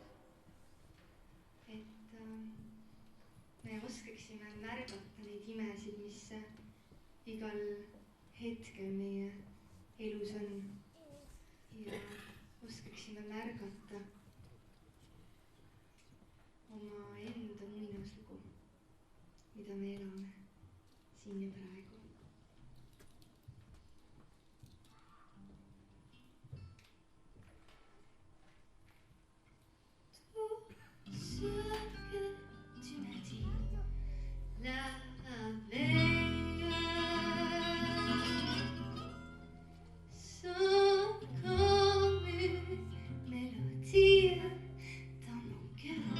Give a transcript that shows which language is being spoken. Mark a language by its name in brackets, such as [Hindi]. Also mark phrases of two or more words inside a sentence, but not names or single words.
[Estonian] Et me oskaksime märgata neid imesid, mis igal hetkel meie elus on. Ja oskaksime märgata oma enda muinaslugu, mida me elame siin ja praegu. [French] Tout ce que tu m'as dit la veille sont comme une mélodie dans mon cœur.